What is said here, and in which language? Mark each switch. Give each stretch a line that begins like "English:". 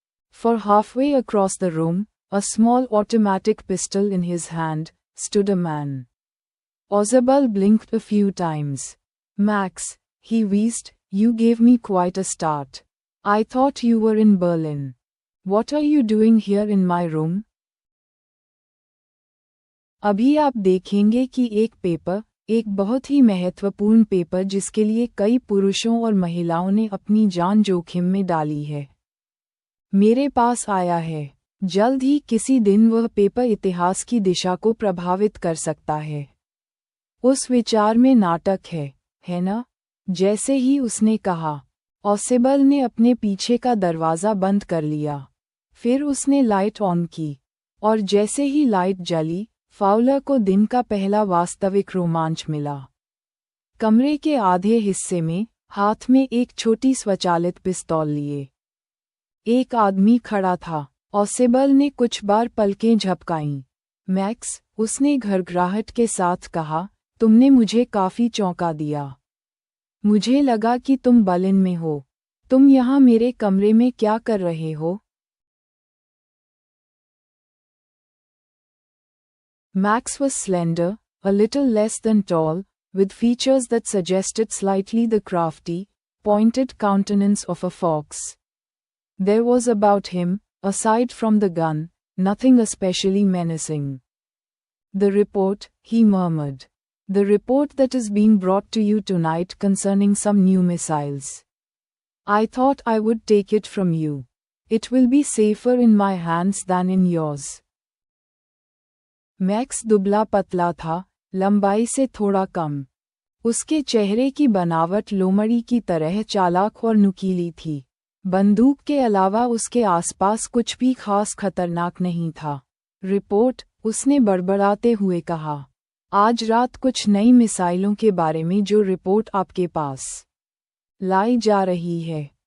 English: For halfway across the room, a small automatic pistol in his hand, stood a man. Ozebel blinked a few times. Max, he wheezed, you gave me quite a start. I thought you were in Berlin. What are you doing here in my room?
Hindi: अभी आप देखेंगे कि एक paper, एक बहुत ही महत्वपूर्ण paper जिसके लिए कई पुरुषों और महिलाओं ने अपनी जान जोखिम में डाली है, मेरे पास आया है। जल्द ही किसी दिन वह पेपर इतिहास की दिशा को प्रभावित कर सकता है। उस विचार में नाटक है ना? जैसे ही उसने कहा, ऑसिबल ने अपने पीछे का दरवाज़ा बंद कर लिया। फिर उसने लाइट ऑन की, और जैसे ही लाइट जली, फाउलर को दिन का पहला वास्तविक रोमांच मिला। कमरे के आधे हिस्से में, हाथ में एक छोटी स्वचालित पिस्तौल लिए, एक आदमी खड़ा था। ऑसिबल ने कुछ बार पलकें झपकाईं। मैक्स, उसने घरघराहट के साथ कहा, तुमने मुझे काफी चौंका दिया। मुझे लगा कि तुम बर्लिन में हो। तुम यहाँ मेरे कमरे में क्या कर रहे हो?
English: Max was slender, a little less than tall, with features that suggested slightly the crafty, pointed countenance of a fox. There was about him, aside from the gun, nothing especially menacing. The report, he murmured. The report that is being brought to you tonight concerning some new missiles. I thought I would take it from you. It will be safer in my hands than in yours.
Hindi: Max दुबला पतला था, लंबाई से थोड़ा कम। उसके चेहरे की बनावट लोमड़ी की तरह चालाक और नुकीली थी। बंदूक के अलावा उसके आसपास कुछ भी खास खतरनाक नहीं था। रिपोर्ट, उसने बड़बड़ाते हुए कहा। आज रात कुछ नई मिसाइलों के बारे में जो रिपोर्ट आपके पास लाई जा रही है।